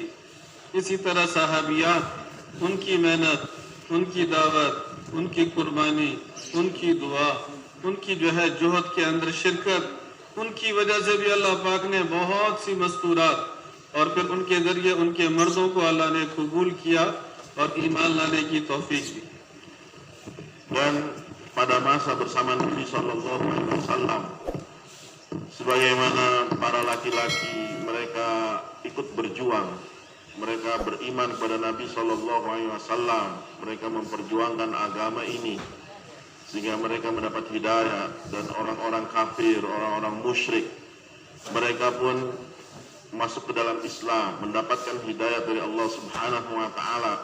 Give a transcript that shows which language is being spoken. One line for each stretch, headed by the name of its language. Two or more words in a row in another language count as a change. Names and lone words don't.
Urdu: اسی طرح صحابیات، ان کی محنت، ان کی دعوت، ان کی قربانی، ان کی دعا، ان کی جو ہے جہد کے اندر شرکت، ان کی وجہ سے بھی اللہ پاک نے بہت سی مستورات اور پھر ان کے ذریعے ان کے مردوں کو اللہ نے قبول کیا اور ایمان لانے کی توفیق دی.
Indonesian: Dan pada masa bersama Nabi
Arabic: صلى الله عليه وسلم,
Indonesian: sebagaimana para laki-laki mereka ikut berjuang, mereka beriman kepada Nabi
Arabic: صلى الله عليه وسلم,
Indonesian: mereka memperjuangkan agama ini sehingga mereka mendapat hidayah, dan orang-orang kafir, orang-orang musyrik, mereka pun masuk ke dalam Islam, mendapatkan hidayah dari Allah
Arabic: سبحانه وتعالى.